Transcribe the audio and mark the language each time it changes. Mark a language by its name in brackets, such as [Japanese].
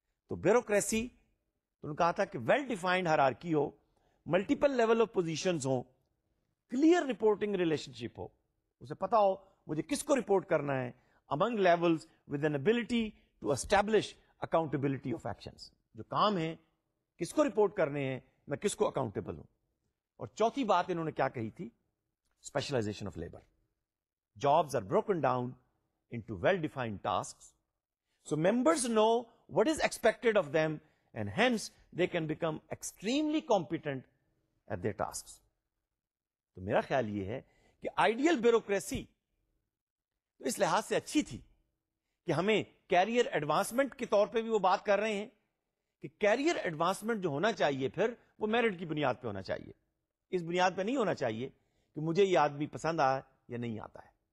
[Urdu] تو بیوروکریسی, انہوں نے کہا تھا کہ well defined hierarchy ہو, multiple level of positions ہوں, کلیئر رپورٹنگ ریلیشن شپ ہو, اسے پتا ہو مجھے کس کو رپورٹ کرنا ہے, [English] Among levels with an ability to establish accountability of actions. [Urdu] جو کام ہے کس کو رپورٹ کرنے ہیں, میں کس کو اکاؤنٹیبل ہوں. اور چوتھی بات انہوں نے کیا کہی تھی, specialisation of labour. [English] Jobs are broken down into well-defined tasks, so members know what is expected of them and hence they can become extremely competent at their tasks. [Urdu] تو میرا خیال یہ ہے کہ آئیڈیل بیوروکریسی تو اس لحاظ سے اچھی تھی کہ ہمیں کیریئر ایڈوانسمنٹ کے طور پہ بھی وہ بات کر رہے ہیں کہ کیریئر ایڈوانسمنٹ جو ہونا چاہیے پھر وہ میرٹ کی بنیاد پہ ہونا چاہیے, اس بنیاد پہ نہیں ہونا چاہیے کہ مجھے یہ آدمی پسند آیا یا نہیں آتا ہے.